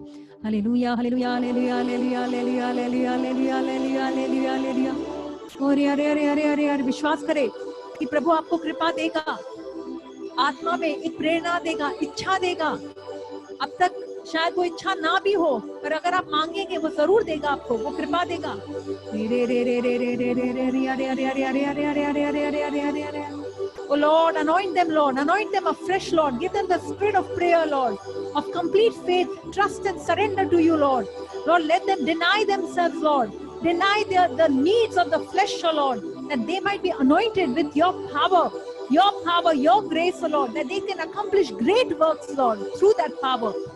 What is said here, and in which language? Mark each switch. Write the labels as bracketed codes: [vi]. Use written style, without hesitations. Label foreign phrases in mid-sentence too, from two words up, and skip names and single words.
[hi] हालेलुया हालेलुया हालेलुया हालेलुया हालेलुया हालेलुया हालेलुया हालेलुया हालेलुया हालेलुया। और अरे अरे अरे अरे अरे विश्वास करें कि प्रभु आपको कृपा देगा, आत्मा में एक प्रेरणा देगा, इच्छा देगा। अब तक शायद वो इच्छा ना भी हो, पर अगर आप मांगेंगे वो जरूर देगा, आपको वो कृपा देगा। रे रे रे रे रे रे रे रे अरे अरे अरे अरे अरे अरे अरे अरे अरे अरे अरे अरे। [en] Oh Lord, anoint them, Lord. Anoint them afresh, Lord. Give them the spirit of prayer, Lord, of complete faith, trust and surrender to you, Lord. Lord, let them deny themselves, Lord. Deny the needs of the flesh, oh Lord, that they might be anointed with your power, your grace, oh Lord, that they can accomplish great works, Lord, through that power.